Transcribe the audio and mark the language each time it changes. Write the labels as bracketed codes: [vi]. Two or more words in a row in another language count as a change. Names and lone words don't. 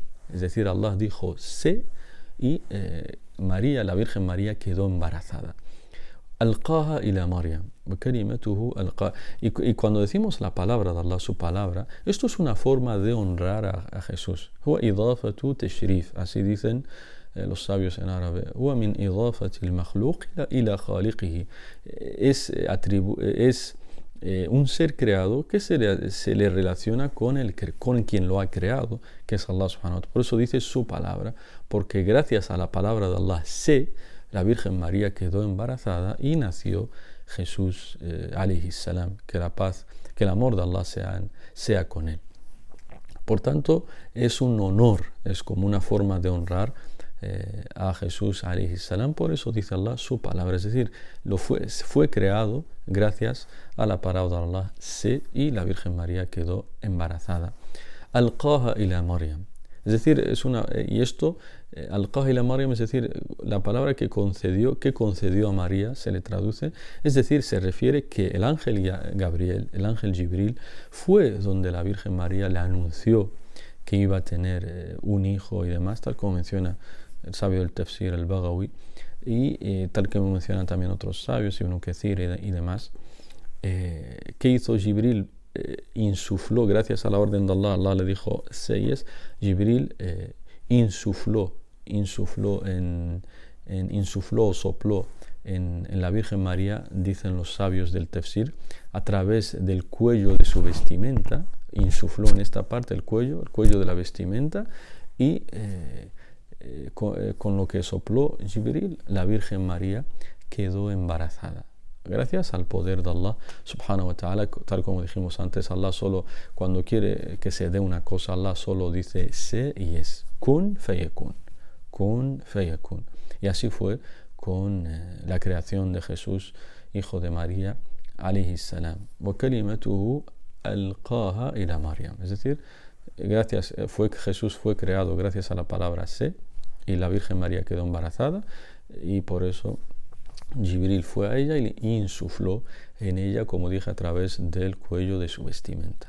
[es] Es decir, Allah dijo sé y María, la Virgen María, quedó embarazada. [ar] ألقاها إلى مريم، كلمته ألقى. [es] Y cuando decimos la palabra de Allah, su palabra, esto es una forma de honrar a Jesús. [ar] هو إضافة تشريف, [es] así dicen los sabios en árabe. [ar] هو من إضافة المخلوق إلى خالقه. [es] Es un ser creado que se le relaciona con quien lo ha creado, que es Allah [ar] سبحانه وتعالى. [es] Por eso dice su palabra, porque gracias a la palabra de Allah la Virgen María quedó embarazada y nació Jesús [ar] عليه السلام, [es] que la paz, que el amor de Allah sea con él. Por tanto, es un honor, es como una forma de honrar a Jesús [ar] عليه السلام. [es] Por eso dice Allah su palabra, es decir, fue creado gracias a la palabra de Allah y la Virgen María quedó embarazada. [ar] ألقاها إلى مريم, [es] es decir, [ar] ألقاها إلى مريم, [es] es decir, la palabra que concedió a María, se le traduce, es decir, se refiere que el ángel Gabriel, el ángel Jibril, fue donde la Virgen María le anunció que iba a tener un hijo y demás, tal como menciona el sabio del Tafsir, el Baghawi, y tal como mencionan también otros sabios, Ibn Kathir y demás. ¿Qué hizo Jibril? Insufló, gracias a la orden de Allah, Allah le dijo seyes, Jibril insufló o sopló en la Virgen María, dicen los sabios del Tafsir, a través del cuello de su vestimenta, insufló en esta parte el cuello de la vestimenta, y con lo que sopló Jibril, la Virgen María quedó embarazada. Gracias al poder de Allah [ar] سبحانه وتعالى, [es] tal como dijimos antes, Allah solo, cuando quiere que se dé una cosa, Allah solo dice sé y es. [ar] كن فيكون. كن فيكون. [es] Y así fue con la creación de Jesús, hijo de María, [ar] عليه السلام. وكلمته ألقاها إلى مريم. [es] Es decir, Jesús fue creado gracias a la palabra se, y la Virgen María quedó embarazada, y por eso Jibril fue a ella y insufló en ella, como dije, a través del cuello de su vestimenta.